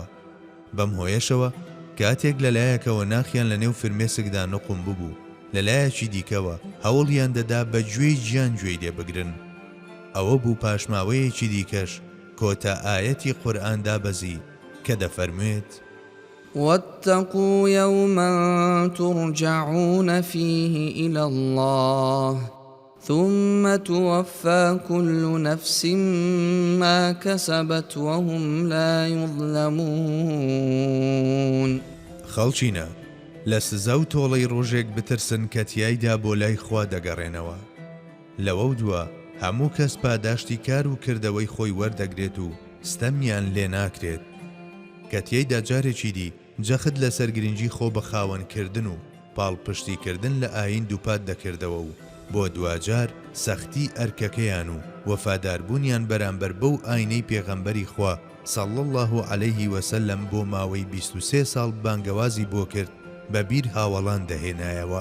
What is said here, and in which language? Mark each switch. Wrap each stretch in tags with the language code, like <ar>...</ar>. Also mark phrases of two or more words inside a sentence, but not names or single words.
<ckb>بەم هۆیەشەوە کاتێک لەلایەکەوە ناخیان لە نێو فرمێسکدا نقم ببوو لەلایەکی دیکەوە هەوڵیان دەدا بە گوێی گیان گوێی لێ بگرن. ئەوە بوو پاشماوەیەکی دیکەش کۆتا ئایەتی قورئان دابەزی کە دەفەرموێت</ckb> <ar>واتقوا يوما ترجعون فيه إلى الله ثم توفى كل نفس ما كسبت وهم لا يظلمون.</ar> <ckb>خەڵچینە لە سزا و تۆڵەی ڕۆژێک بترسن کە تیایدا بۆ لای خوا دەگەڕێنەوە. لەوە دووە هەموو کەس پاداشتی کار و کردەوەی خۆی وەردەگرێت و ستەمیان لێ ناکرێت. کە تیایدا جارێکی دی جەخت لەسەر گرنگی خۆ بە خاوەنکردن و پاڵپشتیکردن لە ئاین دووپات دەکردەوە و بۆ دوجار سەختی ئەرکەکەیان و وەفاداربوونیان بەرامبەر بەو ئاینەی پێغەمبەری خوا</ckb> <ar>صلی الله عەلەیه وسلم</ar> <ckb>بۆ ماوەی 23 ساڵ بانگەوازی بۆ کرد بە بیر هاوڵان دەهێنایەوە.</ckb>